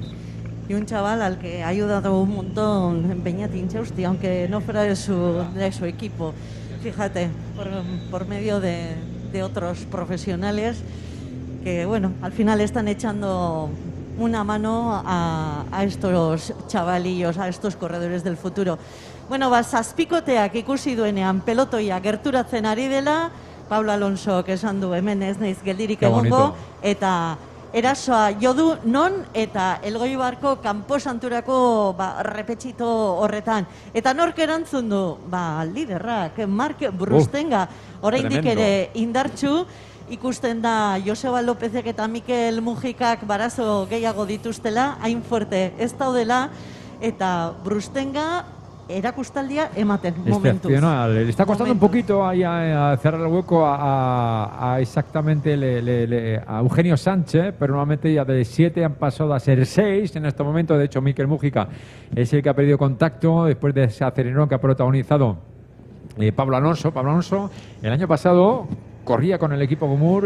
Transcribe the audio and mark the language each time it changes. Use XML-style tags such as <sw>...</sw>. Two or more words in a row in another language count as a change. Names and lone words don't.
<es>Y un chaval al que ha ayudado un montón Beñat Inchausti, aunque no fuera de su equipo, fíjate, por medio de otros profesionales que, bueno, al final están echando una mano a estos chavalillos, a estos corredores del futuro.</es> <eu>Bueno, zazpikoteak ikusi duenean pelotoia gerturatzen ari dela, Pablo Alonso esan du hemen ez naiz geldirik egongo, eta erasoa jodu non eta Elgoibarko kanposanturako repetxito horretan. Eta nork erantzun du? Liderrak, Mark Brustenga, oraindik ere indartsu. Ikusten da Joseba Lópezek eta Mikel Mujikak barazo gehiago dituztela, hain fuerte ez daudela, eta Brustenga erakustaldia ematen momentuz.</eu> <es>Excepcional. Le está costando un poquito ahí a cerrar el hueco a exactamente a Eugenio Sánchez, pero nuevamente ya de 7 han pasado a ser 6 en este momento. De hecho, Mikel Mujica es el que ha perdido contacto después de ese acelerón que ha protagonizado Pablo Alonso, el año pasado corría con el equipo Gomur.</es>